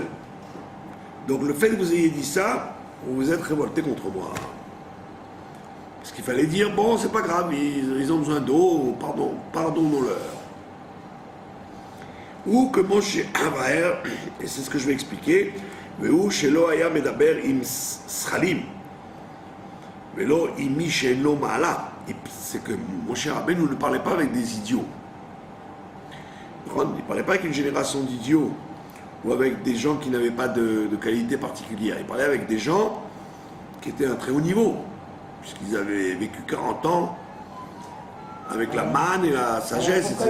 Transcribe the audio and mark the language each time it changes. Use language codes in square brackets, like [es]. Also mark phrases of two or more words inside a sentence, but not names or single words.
[fr] Donc le fait que vous ayez dit ça, vous vous êtes révolté contre moi. Parce qu'il fallait dire bon, c'est pas grave, ils ont besoin d'eau, pardonnons-leur. Ou que Moshe Avaer, et c'est ce que je vais expliquer, [he] והוא שלא היה מדבר עם שכלים ולא עם מי שאינו מעלה. [fr] C'est que Moshe Rabbeinu ne parlait pas avec des idiots. Il ne parlait pas avec une génération d'idiots ou avec des gens qui n'avaient pas de qualité particulière. Il parlait avec des gens qui étaient à un très haut niveau, puisqu'ils avaient vécu 40 ans avec la manne et la sagesse, etc.